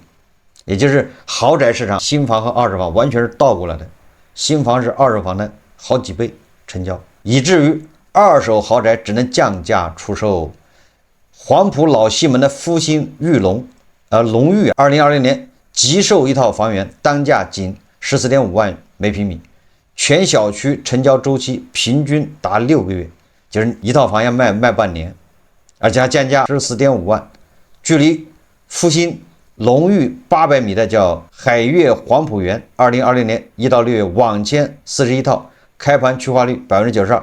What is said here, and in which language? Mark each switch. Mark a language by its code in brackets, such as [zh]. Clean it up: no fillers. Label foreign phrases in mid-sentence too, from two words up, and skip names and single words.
[zh] 也就是豪宅市場新房和二手房完全是倒過來的，新房是二手房的好幾倍成交，以至於二手豪宅只能降價出售。黄埔老西门的复興裕隆龙裕2020年急售一套房源，當價僅 14.5 萬每平米，全小區成交周期平均達6個月，就是一套房要賣半年，而且還降價 14.5 萬。距離复興龍裕800米的叫海悅黃埔園，2020年1到6月網簽41套，開盤去化率 92%。